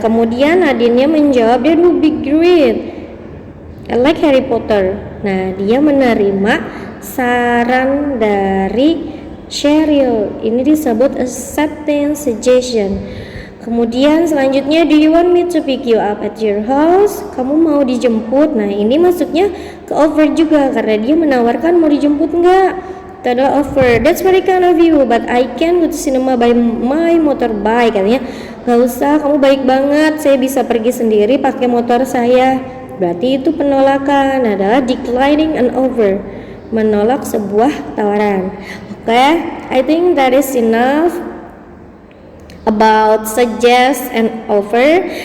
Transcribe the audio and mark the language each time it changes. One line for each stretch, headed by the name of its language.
Indonesian: Kemudian Nadine menjawab,
English: that would be great, I like Harry Potter.
Indonesian: Nah, dia menerima saran dari Cheryl. Ini disebut accepting suggestion. Kemudian selanjutnya,
English: do you want me to pick you up at your house?
Indonesian: Kamu mau dijemput? Nah, ini masuknya ke offer juga karena dia menawarkan mau dijemput enggak? Itu adalah offer.
English: That's very kind of you, but I can go to cinema by my motorbike.
Indonesian: Katanya, gak usah, kamu baik banget, saya bisa pergi sendiri pakai motor saya. Berarti itu penolakan, adalah declining an offer, menolak sebuah tawaran.
English: Oke, I think that is enough about suggest and offer.